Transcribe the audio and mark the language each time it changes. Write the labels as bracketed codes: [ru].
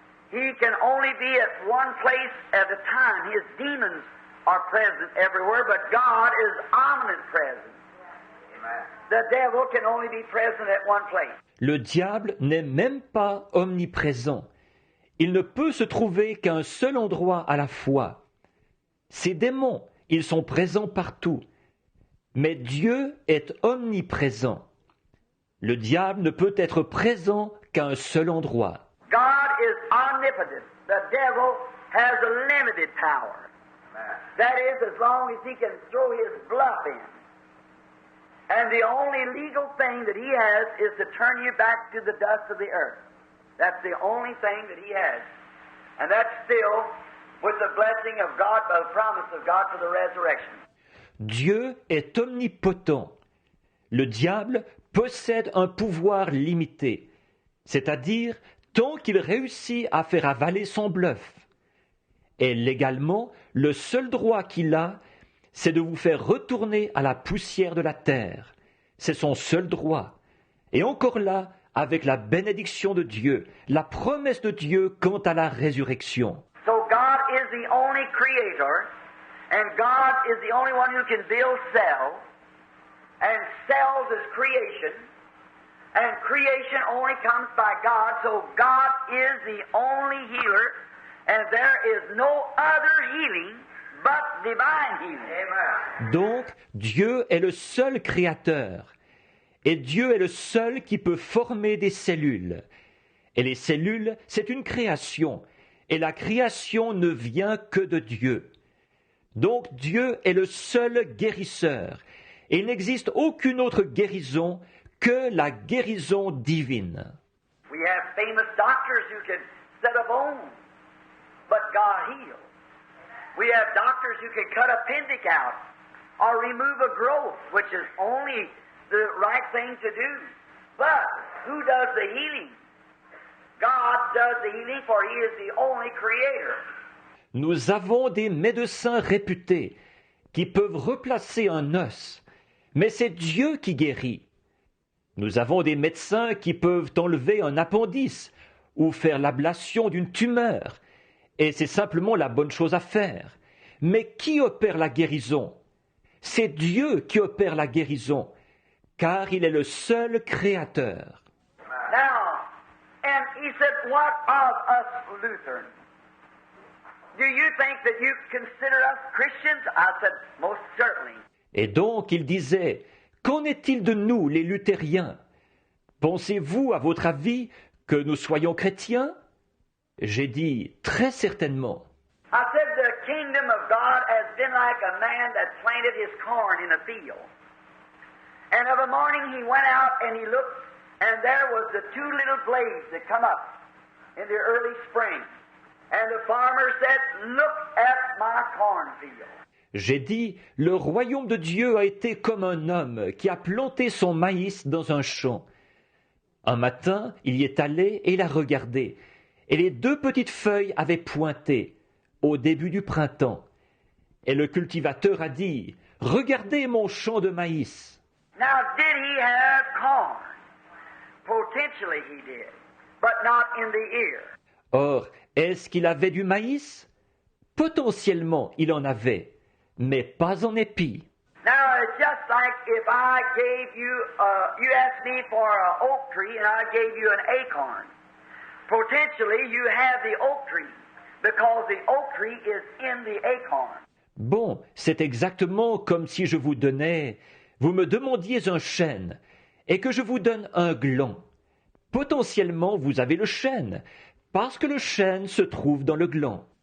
[en] He can only be at one place at a time. His demons are present everywhere, but God is omnipresent. The devil can only be present at one place. [fr] Le diable n'est même pas omniprésent. Il ne peut se trouver qu'à un seul endroit à la fois. Ces démons, ils sont présents partout. Mais Dieu est omniprésent. Le diable ne peut être présent qu'à un seul endroit. [en] God is omnipotent. The devil has a limited power. That is, as long as he can throw his bluff in. And the only legal thing that he has is to turn you back to the dust of the earth. That's the only thing that he has. And that's still with the blessing of God, by the promise of God for the resurrection. [fr] Dieu est omnipotent. Le diable possède un pouvoir limité, c'est-à-dire tant qu'il réussit à faire avaler son bluff. Et légalement, le seul droit qu'il a, c'est de vous faire retourner à la poussière de la terre. C'est son seul droit. Et encore là, avec la bénédiction de Dieu, la promesse de Dieu quant à la résurrection. [en] So God is the only creator, and God is the only one who can build cells, and cells is creation, and creation only comes by God, so God is the only healer, and there is no other healing but divine healing. Amen. [fr] Donc, Dieu est le seul créateur. Et Dieu est le seul qui peut former des cellules. Et les cellules, c'est une création. Et la création ne vient que de Dieu. Donc Dieu est le seul guérisseur. Et il n'existe aucune autre guérison que la guérison divine. [en] We have famous doctors who can set a bone, but God heals. We have doctors who can cut appendix out or remove a growth, which is only the right thing to do. But who does the healing? God does the healing, for He is the only creator. [fr] Nous avons des médecins réputés qui peuvent replacer un os, mais c'est Dieu qui guérit. Nous avons des médecins qui peuvent enlever un appendice ou faire l'ablation d'une tumeur, et c'est simplement la bonne chose à faire. Mais qui opère la guérison? C'est Dieu qui opère la guérison, car il est le seul créateur. [en] Now, and he said, what of us Lutherans? Do you think that you consider us Christians? I said, most certainly. [fr] Et donc il disait, qu'en est-il de nous, les luthériens? Pensez-vous, à votre avis, que nous soyons chrétiens? J'ai dit, très certainement. [en] I said, the kingdom of God has been like a man that planted his corn in a field. And of a morning he went out and he looked, and there was the two little blades that come up in the early spring. And the farmer said, look at my cornfield. [fr] J'ai dit, le royaume de Dieu a été comme un homme qui a planté son maïs dans un champ. Un matin, il y est allé et il a regardé, et les deux petites feuilles avaient pointé, au début du printemps. Et le cultivateur a dit, regardez mon champ de maïs. [en] Now, did he have corn? Potentially he did, but not in the ear. [fr] Or, est-ce qu'il avait du maïs? Potentiellement, il en avait, mais pas en épi. [en] Now, it's just like if I gave you, you asked me for an oak tree and I gave you an acorn. Potentially, you have the oak tree because the oak tree is in the acorn. [fr] Bon, c'est exactement comme si je vous donnais, vous me demandiez un chêne et que je vous donne un gland. Potentiellement, vous avez le chêne, parce que le chêne se trouve dans le gland.